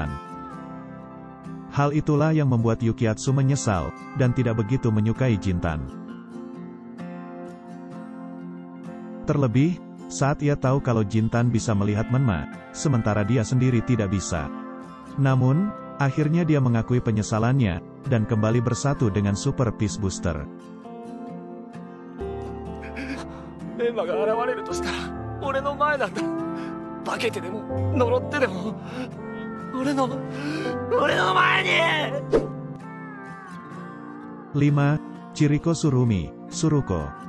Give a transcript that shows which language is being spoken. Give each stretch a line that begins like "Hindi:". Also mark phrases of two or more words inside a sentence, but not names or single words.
Indonesian: Hal itulah yang membuat Yukiatsu menyesal, dan tidak begitu menyukai Jintan. Terlebih, saat ia tahu kalau Jintan bisa melihat Menma, sementara dia sendiri tidak bisa. Namun, akhirnya dia mengakui penyesalannya, dan kembali bersatu dengan Super Peace Booster.
Japanese: メンマが現れるとしたら俺の前なんだ。化けてでも呪ってでも俺の前に。
Indonesian: 5. Chiriko Surumi, Suruko.